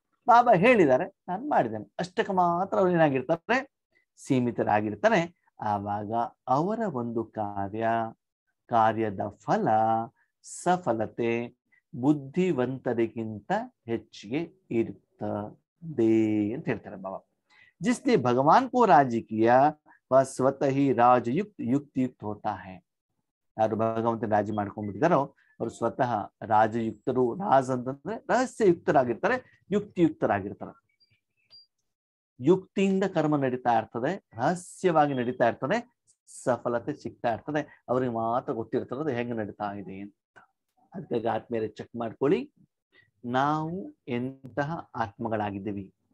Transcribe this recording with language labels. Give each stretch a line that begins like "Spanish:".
Kannada: ಬಾಬಾ ಹೇಳಿದ್ದಾರೆ, ನಾನು ಮಾಡಿದ್ದೇನೆ. ಅಷ್ಟಕ್ಕೆ ಮಾತ್ರ ಅವ್ರು ಏನಾಗಿರ್ತಾರೆ, ಸೀಮಿತರಾಗಿರ್ತಾರೆ. ಆವಾಗ ಅವರ ಒಂದು ಕಾರ್ಯದ ಫಲ, ಸಫಲತೆ ಬುದ್ಧಿವಂತರಿಗಿಂತ ಹೆಚ್ಚಿಗೆ ಇರ್ತದೆ ಅಂತ ಹೇಳ್ತಾರೆ ಬಾಬಾ.
Hindi: जिसने भगवान को राजी किया वह स्वतः ही राजयुक्त युक्त होता है.
Kannada: ಯಾರು ಭಗವಂತನ ರಾಜಿ ಮಾಡ್ಕೊಂಡ್ಬಿಟ್ಟಿದಾರೋ ಅವರು ಸ್ವತಃ ರಾಜಯುಕ್ತರು. ರಾಜ್ ಅಂತಂದ್ರೆ ರಹಸ್ಯಯುಕ್ತರಾಗಿರ್ತಾರೆ, ಯುಕ್ತಿಯುಕ್ತರಾಗಿರ್ತಾರೆ. ಯುಕ್ತಿಯಿಂದ ಕರ್ಮ ನಡೀತಾ ಇರ್ತದೆ, ರಹಸ್ಯವಾಗಿ ನಡೀತಾ ಇರ್ತದೆ, ಸಫಲತೆ ಸಿಗ್ತಾ ಇರ್ತದೆ. ಅವ್ರಿಗೆ ಮಾತ್ರ ಗೊತ್ತಿರ್ತದೆ ಹೆಂಗ್ ನಡೀತಾ ಇದೆ ಅಂತ. ಅದಕ್ಕಾಗಿ ಆತ್ಮೀಯರೇ ಚೆಕ್ ಮಾಡ್ಕೊಳ್ಳಿ, ನಾವು ಎಂತಹ ಆತ್ಮಗಳಾಗಿದ್ದೀವಿ.